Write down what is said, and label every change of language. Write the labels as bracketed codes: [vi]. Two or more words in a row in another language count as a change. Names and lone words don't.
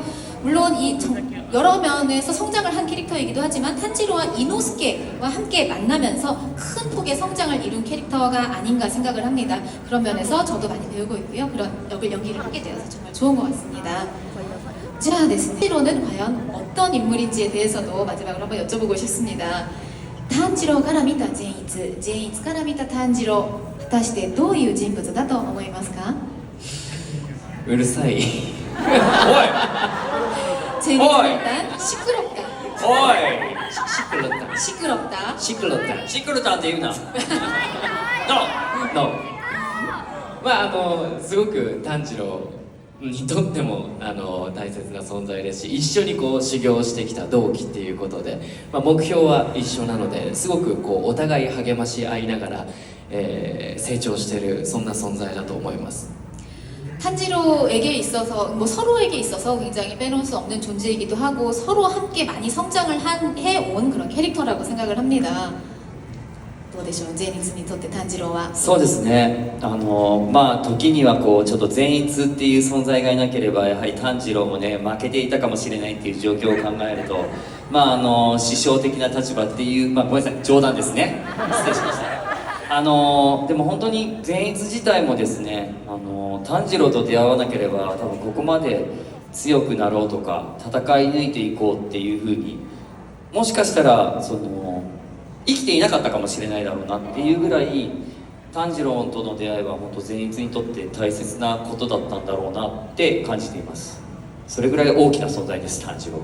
[ko] 물론 여러 면에서 성장을 한 캐릭터이기도 하지만 탄지로와 이노스케와 함께 만나면서 큰 폭의 성장을 이룬 캐릭터가 아닌가 생각을 합니다. 그런 면에서 저도 많이 배우고 있고요. 그런 역을 연기를 하게 되어서 정말 좋은 것 같습니다. 자, 네, 스티로는 과연 어떤 인물인지에 대해서도 마지막으로 한번 여쭤보고 싶습니다. [ja] 탄지로 から見た善逸、善逸から見た炭治郎、果たしてどういう人物だと思いますか？うるさい [ko] 제니츠는 일단 시끄럽다. 시끄럽다 시끄럽다. 시끄럽다 [ja] シクルタンって言うなのすごく炭治郎にとっても大切な存在ですし一緒にこう修行してきた同期っていうことで、目標は一緒なのですごくこうお互い励まし合いながら、成長しているそんな存在だと思います [ko] 탄지로에게 있어서 서로에게 있어서 굉장히 빼놓을 수 없는 존재이기도 하고 서로 함께 많이 성장을 해온 그런 캐릭터라고 생각을 합니다. [ja] どうでしょう、善逸にとって炭治郎は。そうですね時にはこうちょっと善逸っていう存在がいなければやはり炭治郎もね負けていたかもしれないっていう状況を考えると師匠的な立場っていうごめんなさい冗談ですね失礼しましたでも本当に善逸自体もですね炭治郎と出会わなければ多分ここまで強くなろうとか戦い抜いていこうっていうふうにもしかしたら生きていなかったかもしれないだろうなっていうぐらい炭治郎との出会いは本当善逸にとって大切なことだったんだろうなって感じていますそれぐらい大きな存在です炭治郎